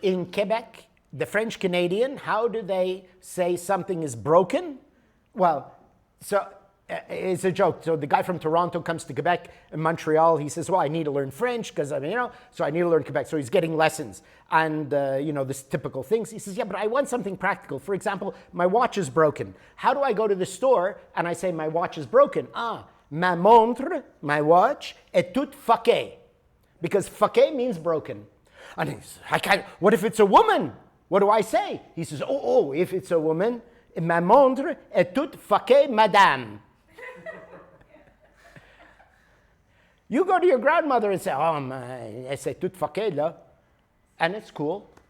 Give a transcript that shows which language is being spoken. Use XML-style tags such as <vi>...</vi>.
<en>In Quebec, the French Canadian, how do they say something is broken? Well, so It's a joke. So the guy from Toronto comes to Quebec and Montreal. He says, well, I need to learn French because, so I need to learn Quebec. So he's getting lessons and, this typical things. He says, yeah, but I want something practical. For example, my watch is broken. How do I go to the store and I say, my watch is broken?</en> <fr>Ma montre,</fr> <en>my watch,</en> <fr>est toute fuckée.</fr> <en>Because fuckée means broken. And he says, I can't, what if it's a woman? What do I say? He says, if it's a woman,</en> <fr>ma montre est toute fuckée, madame.</fr> <en>You go to your grandmother and say,</en> <fr>c'est toute fuckée là.</fr> <en>And it's cool.</en>